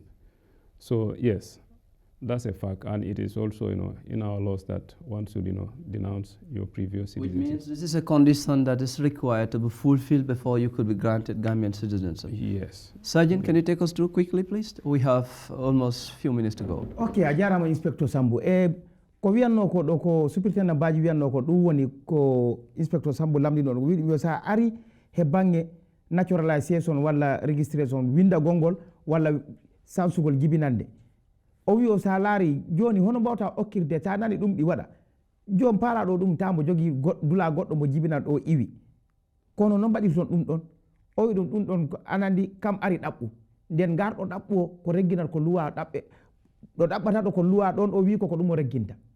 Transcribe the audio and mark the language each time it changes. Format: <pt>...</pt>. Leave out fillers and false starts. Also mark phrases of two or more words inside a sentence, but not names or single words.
<en>So yes, that's a fact, and it is also, in our laws that one should, denounce your previous citizenship. Which means this is a condition that is required to be fulfilled before you could be granted Gambian citizenship. Yes. Sergeant, can you take us through quickly, please? We have almost a few minutes to go.</en> <ff>Okay, a jarama Inspector Sambu. Ko wiyanno ko ɗo ko Superintendent Badjie wiyanno ko ɗum woni ko Inspector Sambu lamdi ɗon wiɗi sa ari he bange naturalisation walla registration winda gongol walla sansugol jibinande. O wi o sa laari joni hono mbawta okkirde ta nani ɗum ɗi waɗa joni paalaɗo ɗum tambo jogii dula goɗɗo mo jibinat o iwi kono noon mbaɗiri toon ɗum ɗon o wi ɗum ɗon anandi kam ari ɗaɓɓu nden garɗo ɗaɓɓu o ko regginat ko luwa ɗaɓɓe ɗo ɗaɓɓata ɗo ko luwa ɗon o wi ko ɗum o regginta</ff>